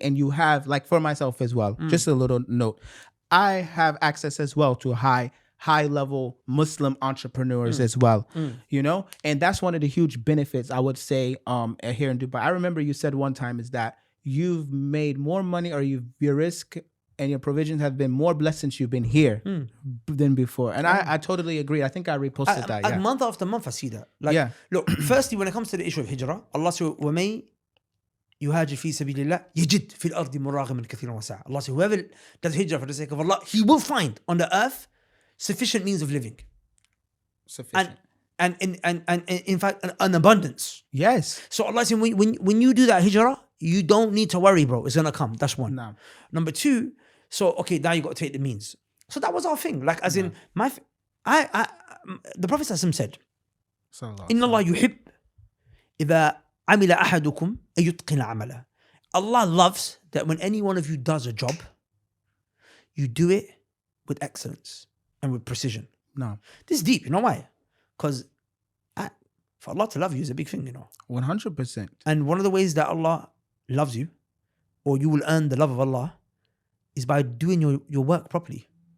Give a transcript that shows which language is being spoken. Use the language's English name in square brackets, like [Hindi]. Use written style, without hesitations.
[English] And you have, like for myself as well, just a little note. I have access as well to high-level Muslim entrepreneurs as well, And that's one of the huge benefits, I would say, here in Dubai. I remember you said one time is that you've made more money or your risk and your provisions have been more blessed since you've been here than before. And I totally agree. I think I reposted that. Yeah. Month after month, I see that. Look, firstly, when it comes to the issue of Hijrah, Allah says, [Arabic] يهاجر في سبيل الله يجد في الأرض مراغما كثيرا وسعة. [English] Allah says, whoever does hijrah for the sake of Allah, he will find on the earth sufficient means of living. Sufficient. And in fact, an abundance. Yes. So Allah says, when you do that hijrah, you don't need to worry, bro. It's going to come. That's one. No. Number two, so, okay, now you got to take the means. So that was our thing. Like, as in, the Prophet said, [Arabic] إن الله يحب إذا عمل أحدكم أن يتقن عمله. [English] Allah loves that when any one of you does a job, you do it with excellence and with precision. No. This is deep. You know why? Because for Allah to love you is a big thing, 100%. And one of the ways that Allah loves you, or you will earn the love of Allah, is by doing your work properly.